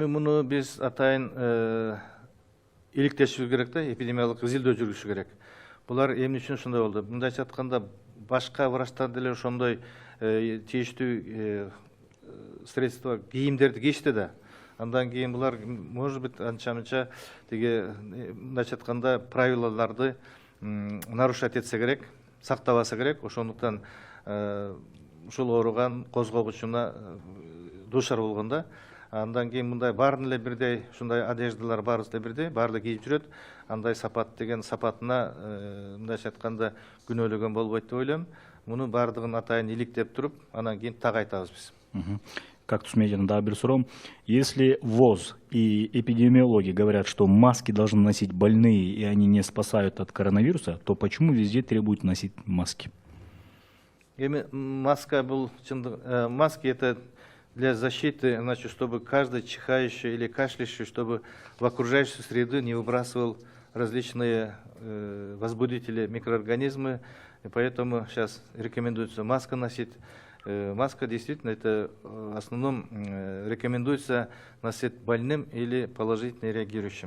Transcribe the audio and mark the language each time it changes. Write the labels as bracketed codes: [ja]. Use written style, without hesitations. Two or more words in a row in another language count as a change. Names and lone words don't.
[ky] муну биз атайын иликтешибиз керек да, эпидемиологик изилдөө жүргүзүш керек. Булар эмне үчүн ушундай болду? Мындайча айтканда, башка врачтар деле ошондой тийиштүү средства, кийимдерди кийишти да. Андан кийин булар, [ru] может быть, [ky] анча-мынча тиги мындайча айтканда правилаларды нарушать этсе керек, сактабаса керек. Ошондуктан ушул ооруган козгогучуна дуушар болгондо, андан кийин мындай баарын эле бирдей, ушундай одеждалар баарыбыз эле бирдей, баары кийип жүрөт. Андай сапат деген сапатына мындайча айтканда күнөөлөгөн болбойт деп ойлойм. Муну баардыгын атайын иликтеп туруп, анан кийин так айтабыз биз. Кактус Медиана дагы бир суроо. [ru] Если ВОЗ и эпидемиологи говорят, что маски должны носить больные и они не спасают от коронавируса, то почему везде требуют носить маски? [ky] Эми маска бул [ru] маски это для защиты, значит, чтобы каждый чихающий или кашляющий, чтобы в окружающую среду не выбрасывал различные возбудители, микроорганизмы, И поэтому сейчас рекомендуется маска носить. Маска действительно это в основном рекомендуется носить больным или положительно реагирующим.